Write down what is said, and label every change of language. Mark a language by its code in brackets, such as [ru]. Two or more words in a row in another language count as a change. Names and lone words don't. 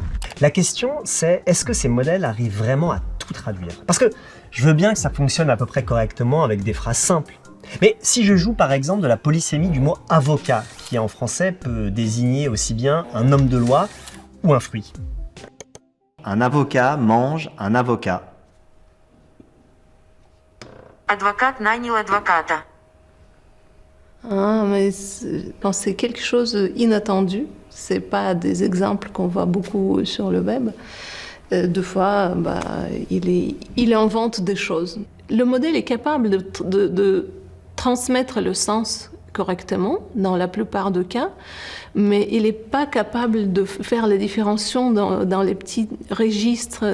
[fr] La question, c'est est-ce que ces modèles arrivent vraiment à tout traduire? Parce que je veux bien que ça fonctionne à peu près correctement avec des phrases simples. Mais si je joue par exemple de la polysémie du mot avocat, qui en français peut désigner aussi bien un homme de loi ou un fruit. Un avocat mange un avocat. [ru] Адвокат нанял адвоката. [fr] Ah, mais c'est quelque chose d'inattendu. C'est pas des exemples qu'on voit beaucoup sur le web. Deux fois, il invente des choses. Le modèle est capable de transmettre le sens correctement dans la plupart des cas, mais il n'est pas capable de faire les différenciations dans les petits registres,